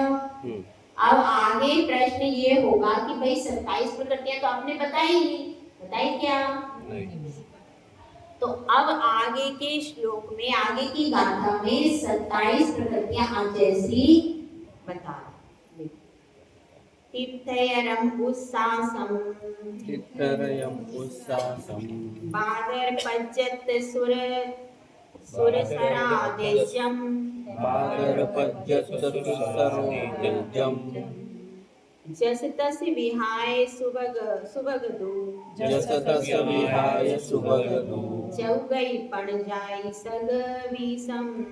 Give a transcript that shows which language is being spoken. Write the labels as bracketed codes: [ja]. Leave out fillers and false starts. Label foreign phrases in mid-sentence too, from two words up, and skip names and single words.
[hi] अब आगे प्रश्न ये होगा कि भाई 27 प्रकृतियां तो आपने बताई नहीं, बताई क्या नहीं। तो अब आगे के श्लोक में, आगे की गाथा में 27 प्रकृतियां जैसी बता। [pra] तीर्थयरम उत्सासम, बादर पज्जत सुर सुरसरादेशम, जस तस विहाय सुभगदु, चौगई पण जाई सगवीसम।